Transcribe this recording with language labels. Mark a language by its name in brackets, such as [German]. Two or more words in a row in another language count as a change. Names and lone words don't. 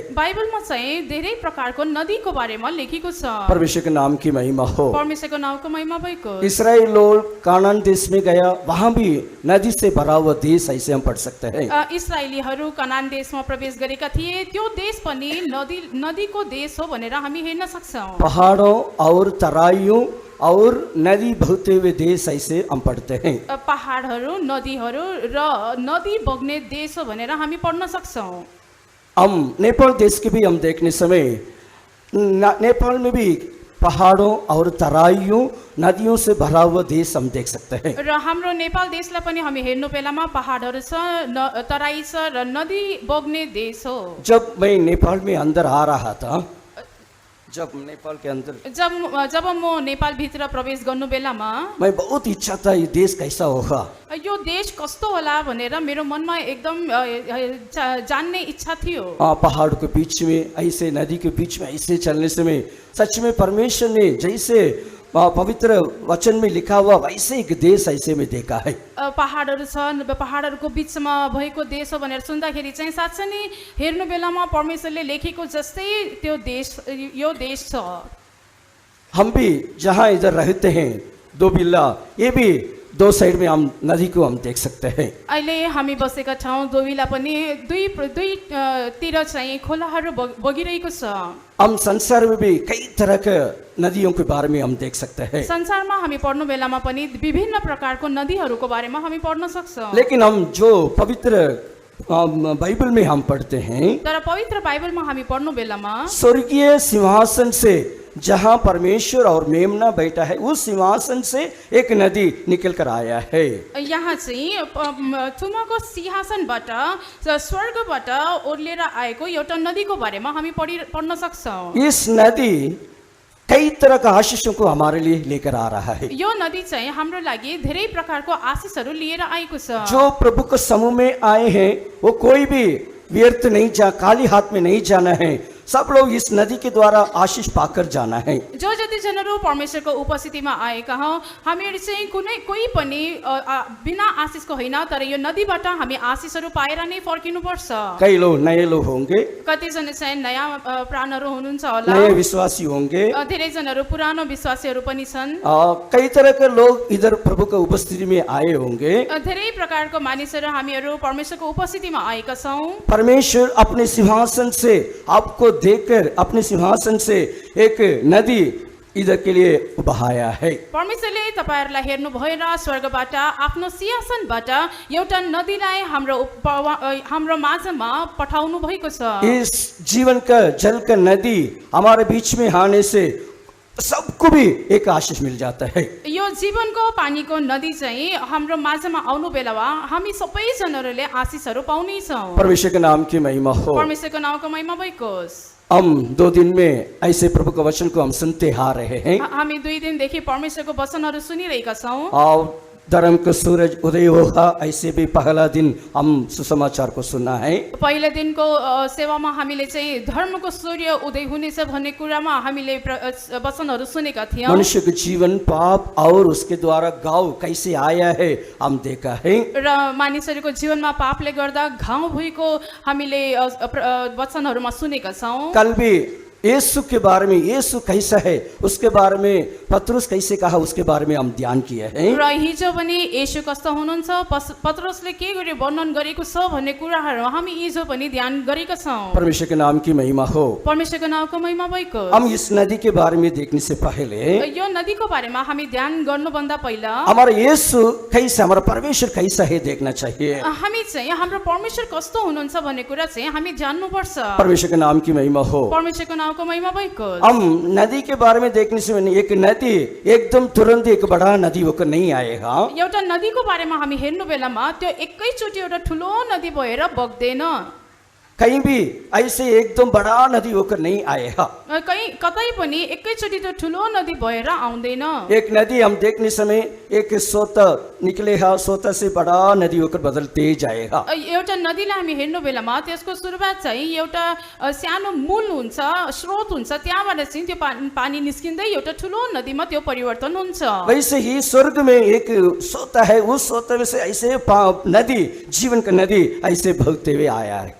[Nepali] बाइबलमा चाहिँ धेरै प्रकारको नदीको बारेमा लेखेको छ। [Hindi] परमेश्वर के नाम की महिमा हो। [Nepali] परमेश्वरको नाउँको महिमा भएको होस्। [Hindi] इस्राएल लोग कानान देश में गया, वहाँ भी नदी से भरा हुआ देश ऐसे हम पढ़ सकते हैं। [Nepali] इस्राएलीहरू कनान देशमा प्रवेश गरेका थिए, त्यो देश पनि नदीको देश हो भनेर हामी हेर्न सक्छौँ। [Hindi] पहाड़ों और तराइयों और नदी बहते हुए देश ऐसे हम पढ़ते हैं। [Nepali] पहाडहरू, नदीहरू र नदी बग्ने देश हो भनेर हामी पढ्न सक्छौँ। [Hindi] हम नेपाल देश के भी हम देखने समय नेपाल में भी पहाड़ों और तराइयों नदियों से भरा हुआ देश हम देख सकते हैं। [Nepali] र हाम्रो नेपाल देशलाई पनि हामी हेर्नु बेलामा पहाडहरू छ, तराई छ र नदी बग्ने देश हो। [Hindi] जब मैं नेपाल में अंदर आ रहा था, जब नेपाल के अंदर [Nepali] जब म नेपाल भित्र प्रवेश गर्नु बेलामा [Hindi] मैं बहुत इच्छा था ये देश कैसा होगा, [Nepali] यो देश कस्तो होला भनेर मेरो मनमा एकदम जान्ने इच्छा थियो। [Hindi] पहाड़ के बीच में ऐसे, नदी के बीच में ऐसे चलने समय सच में परमेश्वर ने जैसे पवित्र वचन में लिखा हुआ वैसे एक देश ऐसे में देखा है। [Nepali] पहाडहरू छन्, पहाडहरूको बिचमा भएको देश हो भनेर सुन्दाखेरि चाहिँ साँच्चै नै हेर्नु बेलामा परमेश्वरले लेखेको जस्तै त्यो देश, यो देश छ। [Hindi] हम भी जहाँ इधर रहते हैं, दो बिल्ला, ये भी दो साइड में हम नदी को हम देख सकते हैं। [Nepali] अहिले हामी बसेका ठाउँ दोविला पनि दुईतिर चाहिँ खोलाहरू बगिरहेको छ। [Hindi] हम संसार में भी कई तरह के नदियों के बारे में हम देख सकते हैं। [Nepali] संसारमा हामी पढ्नु बेलामा पनि विभिन्न प्रकारको नदीहरूको बारेमा हामी पढ्न सक्छौँ। [Hindi] लेकिन हम जो पवित्र बाइबल में हम पढ़ते हैं, [Nepali] तर पवित्र बाइबलमा हामी पढ्नु बेलामा [Hindi] स्वर्गीय सिंहासन से जहाँ परमेश्वर और मेमना बैठा है, उस सिंहासन से एक नदी निकल कर आया है। [Nepali] यहाँ चाहिँ थुमाको सिंहासनबाट, स्वर्गबाट ओर्लेर आएको एउटा नदीको बारेमा हामी पढ्न सक्छौँ। [Hindi] इस नदी कई तरह का आशीषों को हमारे लिए लेकर आ रहा है। [Nepali] यो नदी चाहिँ हाम्रो लागि धेरै प्रकारको आशीषहरू लिएर आएको छ। [Hindi] जो प्रभु के समूह में आए हैं वो कोई भी व्यर्थ नहीं खाली हाथ में नहीं जाना है। सब लोग इस नदी के द्वारा आशीष पाकर जाना है। [Nepali] जो जति जनहरू परमेश्वरको उपस्थितिमा आएका हौँ, हामीहरू चाहिँ कोही पनि बिना आशीषको होइन, तर यो नदीबाट हामी आशीषहरू पाएर नै फर्किनु पर्छ। [Hindi] कई लोग नए लोग होंगे, [Nepali] कतिजना चाहिँ नयाँ प्राणहरू हुनुहुन्छ होला, [Hindi] नए विश्वासी होंगे, [Nepali] धेरै जनहरू पुरानो विश्वासीहरू पनि छन्। [Hindi] कई तरह के लोग इधर प्रभु के उपस्थिति में आए होंगे। [Nepali] धेरै प्रकारको मानिसहरू हामीहरू परमेश्वरको उपस्थितिमा आएका छौँ। [Hindi] परमेश्वर अपने सिंहासन से आपको देखकर अपने सिंहासन से एक नदी इधर के लिए बहाया है। [Nepali] परमेश्वरले तपाईहरुलाई हेर्नु भएर स्वर्गबाट आफ्नो सिंहासनबाट एउटा नदीलाई हाम्रो माझमा पठाउनु भएको छ। [Hindi] इस जीवन का जल का नदी हमारे बीच में आने से सबको भी एक आशीष मिल जाता है। [Nepali] यो जीवनको पानीको नदी चाहिँ हाम्रो माझमा आउनु बेलामा हामी सबैजनाहरूले आशिषहरू पाउनेछौँ। [Hindi] परमेश्वर के नाम की महिमा हो। [Nepali] परमेश्वरको नामको महिमा भइको होस्। [Hindi] हम 2 दिन में ऐसे प्रभु का वचन को हम सुनते आ रहे हैं। [Nepali] हामी 2 दिनदेखि परमेश्वरको वचनहरू सुनिरहेका छौँ। [Hindi] और धर्म का सूरज उदय होगा, ऐसे भी पहला दिन हम सुसमाचार को सुना है। [Nepali] पहिलो दिनको सेवामा हामीले चाहिँ धर्मको सूर्य उदय हुनेछ भन्ने कुरामा हामीले वचनहरू सुनेका थियौँ। [Hindi] मनुष्य का जीवन पाप और उसके द्वारा घाव कैसे आया है हम देखा है। [Nepali] र मानिसहरूको जीवनमा पापले गर्दा घाउ भएको हामीले वचनहरूमा सुनेका छौँ। [Hindi] कल भी यीशु के बारे में, यीशु कैसा है उसके बारे में, पतरस कैसे कहा उसके बारे में हम ध्यान किए हैं। [Nepali] र हिजो पनि येशू कस्तो हुनुहुन्छ, पतरसले के गरी वर्णन गरेको छ भन्ने कुराहरू हामी हिजो पनि ध्यान गरेका छौँ। [Hindi] परमेश्वर के नाम की महिमा हो। [Nepali] परमेश्वरको नामको महिमा भएको। [Hindi] हम इस नदी के बारे में देखने से पहले, [Nepali] यो नदीको बारेमा हामी ध्यान गर्नुभन्दा पहिला [Hindi] हमारा यीशु कैसा, हमारा परमेश्वर कैसा है देखना चाहिए। [Nepali] हामी चाहिँ हाम्रो परमेश्वर कस्तो हुनुहुन्छ भन्ने कुरा चाहिँ हामी जान्नुपर्छ। [Hindi] परमेश्वर के नाम की महिमा हो। [Nepali] परमेश्वरको नामको महिमा भएको। [Hindi] हम नदी के बारे में देखने से एक नदी एकदम तुरंत एक बड़ा नदी होकर नहीं आएगा। [Nepali] एउटा नदीको बारेमा हामी हेर्नु बेलामा त्यो एकैचोटि एउटा ठुलो नदी भएर बग्दैन। [Hindi] कहीं भी ऐसे एकदम बड़ा नदी होकर नहीं आएगा। [Nepali] कतै पनि एकैचोटि त्यो ठुलो नदी भएर आउँदैन। [Hindi] एक नदी हम देखने समय एक सोता निकलेगा, सोता से बड़ा नदी होकर बदलते जाएगा। [Nepali] एउटा नदीलाई हामी हेर्नु बेलामा त्यसको सुरुवात चाहिँ एउटा सानो मूल हुन्छ, स्रोत हुन्छ, त्यहाँबाट चाहिँ त्यो पानी निस्किँदै एउटा ठुलो नदीमा त्यो परिवर्तन हुन्छ। [Hindi] वैसे ही स्वर्ग में एक सोता है, उस सोते में से ऐसे नदी, जीवन का नदी ऐसे बहते हुए आया है।